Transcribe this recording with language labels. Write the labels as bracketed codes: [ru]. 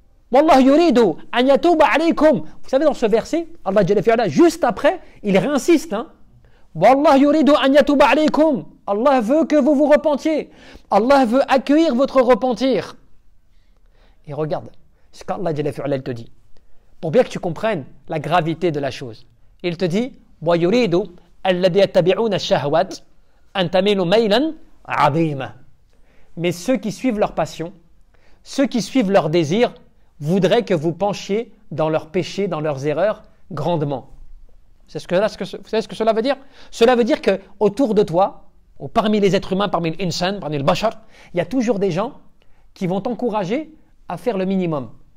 [ar] Wallah yuridu an yatuba alaykum. [fr] Vous savez, dans ce verset, Allah Jalla fi'ala, juste après, il réinsiste. [ar] Wallah yuridu an yatuba alaykum. [fr] Allah veut que vous vous repentiez. Allah veut accueillir votre repentir. Et regarde ce qu'Allah Jalla fi'ala te dit. Pour bien que tu comprennes la gravité de la chose. Il te dit [ar] وَيُرِيدُ الَّذِي يَتَّبِعُونَ الشَّهَوَاتِ أَن تَمِيلُوا مَيْلًا عَظِيمًا. [fr] Mais ceux qui suivent leur passion, ceux qui suivent leurs désirs, voudraient que vous penchiez dans leurs péchés, dans leurs erreurs, grandement. Vous savez ce que cela veut dire? Cela veut dire que autour de toi, ou parmi les êtres humains, parmi l'insan, parmi le bashar, il y a toujours des gens qui vont t'encourager à faire le minimum.